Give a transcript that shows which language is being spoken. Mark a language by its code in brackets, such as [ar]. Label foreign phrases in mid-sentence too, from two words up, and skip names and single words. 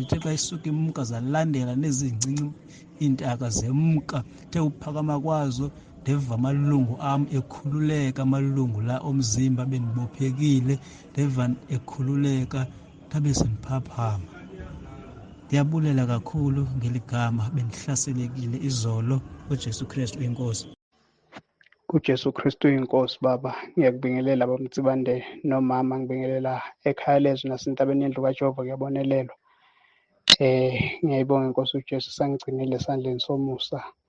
[xh] Ithe xa isuka imka, zalandela nezincinci iintaka zemka. Ithe uphakama kwazo, ndeva amalungu am ekhululeka, amalungu la omzimba bendibophekile, ndeva ekhululeka, ndabe sendiphaphama. Ndiyabulela kakhulu ngeli gama, bendihlaselekile izolo. uJesu Kristu uyinkosi. uJesu Kristu uyinkosi. [zu] Baba, ngiyakubingelela bamtsibande nomama, ngibingelela ekhaya lezwi nasentabeni yendlu kaJehova kuyabonelelwa. Ngiyayibonga inkosi uJesu sangigcinile esandleni somusa.